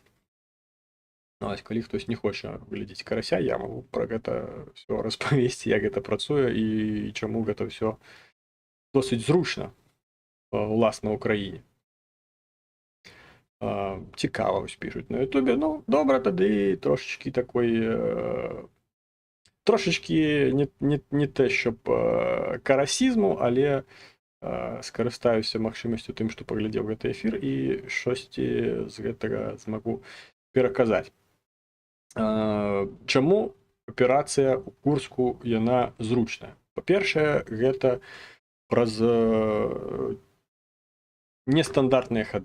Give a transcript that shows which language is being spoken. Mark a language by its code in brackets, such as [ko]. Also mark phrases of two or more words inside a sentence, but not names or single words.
[be] Ось, калі хтось не хоча глядзець Карася, я магу пра гэта ўсё распавесці, як гэта працуе і чаму гэта ўсё досыць зручна, уласна, ў краіне. Цікава вось пішуць на Ютубе. Ну, добра, тады трошечкі такой, трошечкі [uk] не те, щоб [be] карасізму, але скарыстаюся магчымасцю тым, што паглядзеў гэты эфір і штосьці з гэтага змагу пераказаць. Чаму аперацыя ў Курску яна зручная? Па-першае, гэта праз нестандартныя хады.